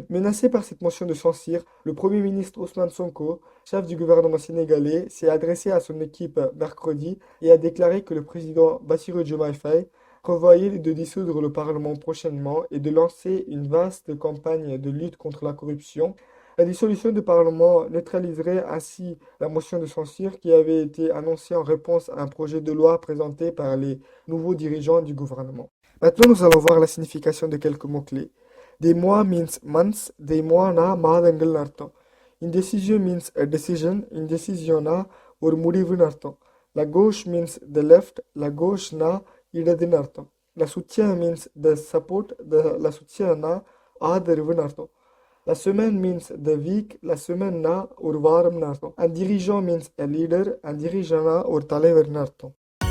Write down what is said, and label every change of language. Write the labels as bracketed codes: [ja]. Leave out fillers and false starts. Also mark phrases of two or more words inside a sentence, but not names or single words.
[fr] Menacé par cette motion de censure, le Premier ministre Ousmane Sonko, chef du gouvernement sénégalais, s'est adressé à son équipe mercredi et a déclaré que le président Bassirou Diomaye Faye prévoyait de dissoudre le Parlement prochainement et de lancer une vaste campagne de lutte contre la corruption. La dissolution du Parlement neutraliserait ainsi la motion de censure qui avait été annoncée en réponse à un projet de loi présenté par les nouveaux dirigeants du gouvernement. Maintenant, nous allons voir la signification de quelques mots-clés. Des mois [en] means months, [fr] des mois [ta] na மாதங்கள் அர்த்தம். [en] Indecision means a decision, indecision [ta] ஒரு முடிவுன்னு அர்த்தம். [fr] La gauche [en] means the left, [fr] la gauche [ta] இடதுன்னு அர்த்தம். [fr] La soutien [en] means the support, [fr] la soutien [ta] ஆதரவுன்னு அர்த்தம். [fr] La semaine [en] means the week, [fr] la semaine [ta] ஒரு வாரம்னு அர்த்தம். [fr] Un dirigeant [en] means a leader, [fr] un dirigeant [ta] ஒரு தலைவர்னு அர்த்தம்.